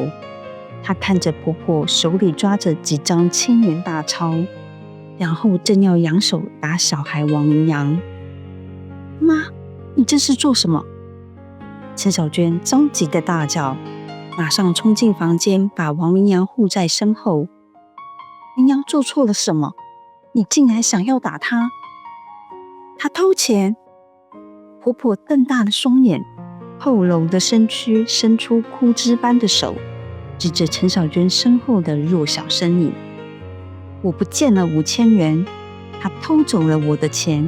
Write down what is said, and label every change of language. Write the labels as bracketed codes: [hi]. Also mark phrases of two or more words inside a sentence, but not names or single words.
[zh] 她看着婆婆手裡抓着幾張1000元大鈔，然後正要揚手打小孩王明陽。媽，你這是做什麼？陳小娟着急的大叫，馬上衝進房間，把王明陽護在身後。明陽做錯了什麼？你竟然想要打他？他偷錢！婆婆瞪大了雙眼，佝僂的身軀伸出枯枝般的手，指着陳小娟身後的弱小身影。我不見了5000元，他偷走了我的錢。